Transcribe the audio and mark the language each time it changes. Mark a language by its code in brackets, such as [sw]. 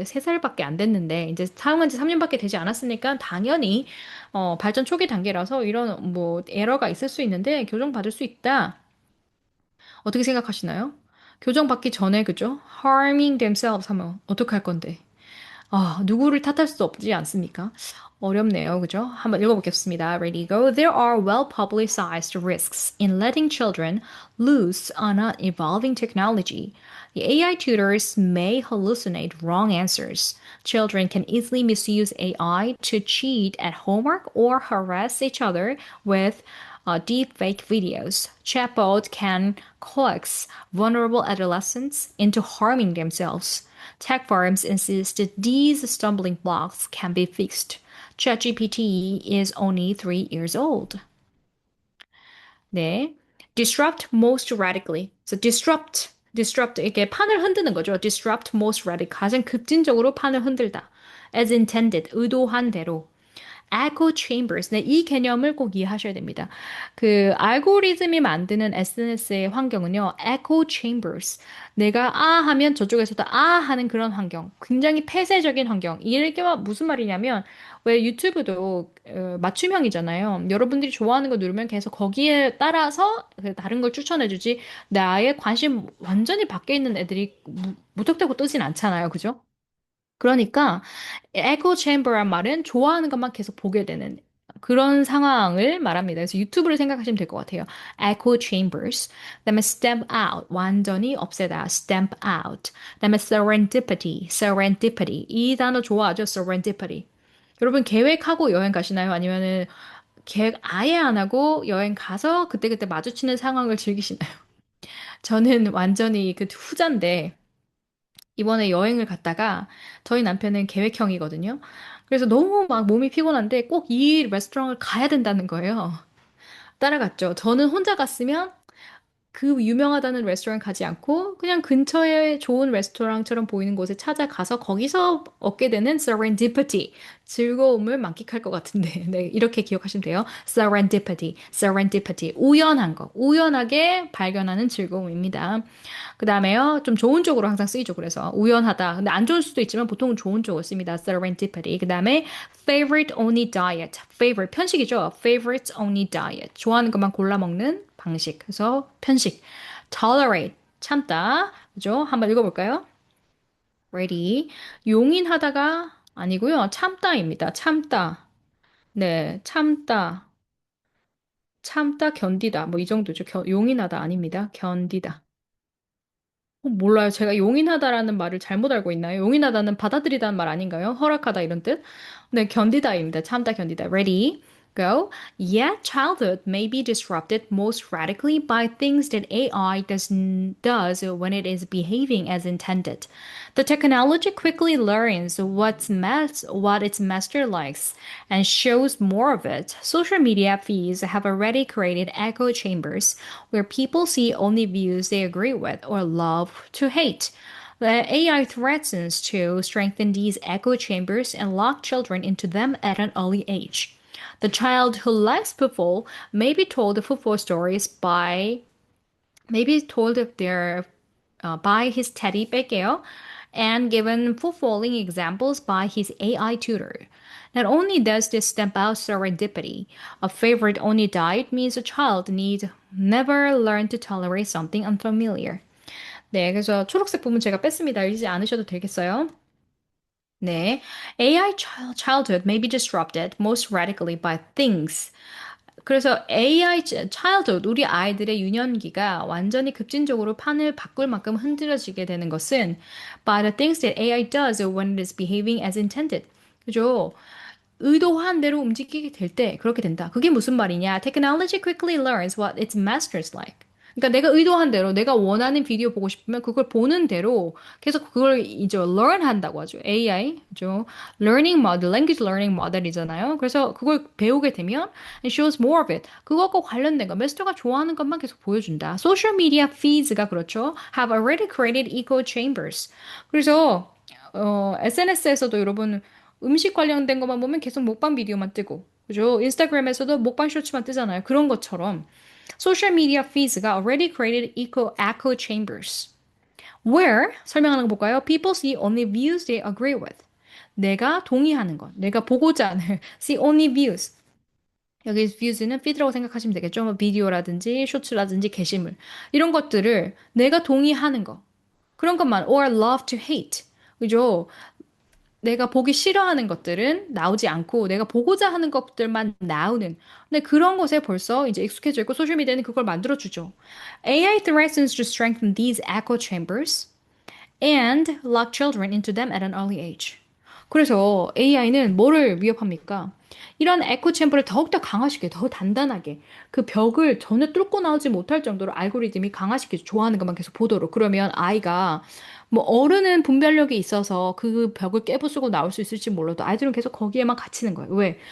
[ko] 3살밖에 안 됐는데 이제 사용한 지 3년밖에 되지 않았으니까 당연히 발전 초기 단계라서 이런 뭐 에러가 있을 수 있는데 교정받을 수 있다. 어떻게 생각하시나요? 교정받기 전에, 그죠? [en] harming themselves [ko] 하면 어떡할 건데? 누구를 탓할 수 없지 않습니까? 어렵네요, 그죠? 한번 읽어보겠습니다. [en] Ready, go. There are well-publicized risks in letting children loose on an evolving technology. The AI tutors may hallucinate wrong answers. Children can easily misuse AI to cheat at homework or harass each other with deep fake videos. Chatbot can coax vulnerable adolescents into harming themselves. Tech firms insist that these stumbling blocks can be fixed. ChatGPT is only 3 years old. [ko] 네. [en] Disrupt most radically. So disrupt [ko] 이게 판을 흔드는 거죠. [en] Disrupt most radically. [ko] 가장 급진적으로 판을 흔들다. [en] As intended. [ko] 의도한 대로. [en] echo chambers. [ko] 네, 이 개념을 꼭 이해하셔야 됩니다. 알고리즘이 만드는 SNS의 환경은요, [en] echo chambers. [ko] 내가 하면 저쪽에서도 하는 그런 환경. 굉장히 폐쇄적인 환경. 이게 무슨 말이냐면, 왜 유튜브도 맞춤형이잖아요. 여러분들이 좋아하는 거 누르면 계속 거기에 따라서 다른 걸 추천해주지. 나의 관심 완전히 밖에 있는 애들이 무턱대고 뜨진 않잖아요. 그죠? 그러니까 에코 챔버란 말은 좋아하는 것만 계속 보게 되는 그런 상황을 말합니다. 그래서 유튜브를 생각하시면 될 것 같아요. [en] echo chambers. [ko] 그다음에 [en] stamp out. [ko] 완전히 없애다. [en] stamp out. [ko] 그다음에 serendipity. 이 단어 좋아하죠? serendipity. 여러분 계획하고 여행 가시나요? 아니면은 계획 아예 안 하고 여행 가서 그때그때 마주치는 상황을 즐기시나요? 저는 완전히 그 후자인데 이번에 여행을 갔다가 저희 남편은 계획형이거든요. 그래서 너무 막 몸이 피곤한데 꼭 이 레스토랑을 가야 된다는 거예요. 따라갔죠. 저는 혼자 갔으면 그 유명하다는 레스토랑 가지 않고 그냥 근처에 좋은 레스토랑처럼 보이는 곳에 찾아가서 거기서 얻게 되는 serendipity, 즐거움을 만끽할 것 같은데, 네, 이렇게 기억하시면 돼요. serendipity, 우연한 거, 우연하게 발견하는 즐거움입니다. 그 다음에요, 좀 좋은 쪽으로 항상 쓰이죠. 그래서 우연하다. 근데 안 좋을 수도 있지만 보통은 좋은 쪽으로 씁니다. [en] serendipity. [ko] 그 다음에 [en] favorite only diet, favorite 편식이죠. favorite only diet, [ko] 좋아하는 것만 골라 먹는 방식. 그래서 편식. tolerate, 참다. 그죠? 한번 읽어볼까요? ready. 용인하다가 아니고요. 참다입니다. 참다. 네, 참다. 참다, 견디다. 뭐 이 정도죠. 용인하다 아닙니다. 견디다. 몰라요. 제가 용인하다라는 말을 잘못 알고 있나요? 용인하다는 받아들이다는 말 아닌가요? 허락하다 이런 뜻? 네, 견디다입니다. 참다, 견디다. ready. [en] Go. Yet childhood may be disrupted most radically by things that AI does when it is behaving as intended. The technology quickly learns what its master likes and shows more of it. Social media feeds have already created echo chambers where people see only views they agree with or love to hate. The AI threatens to strengthen these echo chambers and lock children into them at an early age. The child who likes football may be told football stories by maybe told their by his teddy bear and given footballing examples by his AI tutor. Not only does this stamp out serendipity, a favorite only diet means a child need never learn to tolerate something unfamiliar. [ko] 네, 그래서 초록색 부분 제가 뺐습니다. 읽지 않으셔도 되겠어요? 네. [en] AI childhood may be disrupted most radically by things. 그래서 AI childhood, [ko] 우리 아이들의 유년기가 완전히 급진적으로 판을 바꿀 만큼 흔들어지게 되는 것은 [en] by the things that AI does when it is behaving as intended. [ko] 그죠? 의도한 대로 움직이게 될 때 그렇게 된다. 그게 무슨 말이냐? [en] Technology quickly learns what its masters like. [ko] 그러니까 내가 의도한 대로 내가 원하는 비디오 보고 싶으면 그걸 보는 대로 계속 그걸 이제 learn 한다고 하죠. AI, 죠. [en] learning model, language learning model이잖아요. [ko] 그래서 그걸 배우게 되면 [en] it shows more of it. [ko] 그것과 관련된 거, 마스터가 좋아하는 것만 계속 보여준다. [en] Social media feeds가 [ko] 그렇죠. [en] have already created echo chambers. [ko] 그래서 SNS에서도 여러분 음식 관련된 것만 보면 계속 먹방 비디오만 뜨고, 그죠? 인스타그램에서도 먹방 쇼츠만 뜨잖아요. 그런 것처럼 [en] social media feeds가 already created echo chambers. [ko] Where 설명하는 거 볼까요? [en] People see only views they agree with. [ko] 내가 동의하는 것, 내가 보고자 하는 [en] see only views. [ko] 여기 views는 feed라고 생각하시면 되겠죠? 뭐 비디오라든지 쇼츠라든지 게시물 이런 것들을 내가 동의하는 거 그런 것만 [en] or love to hate. [ko] 그죠? 내가 보기 싫어하는 것들은 나오지 않고 내가 보고자 하는 것들만 나오는. 근데 그런 것에 벌써 이제 익숙해져 있고 소셜미디어는 그걸 만들어주죠. [en] AI threatens to strengthen these echo chambers and lock children into them at an early age. [ko] 그래서 AI는 뭐를 위협합니까? 이런 에코 챔버를 더욱더 강화시켜, 더 단단하게 그 벽을 전혀 뚫고 나오지 못할 정도로 알고리즘이 강화시켜 좋아하는 것만 계속 보도록. 그러면 아이가 뭐 어른은 분별력이 있어서 그 벽을 깨부수고 나올 수 있을지 몰라도 아이들은 계속 거기에만 갇히는 거예요. 왜?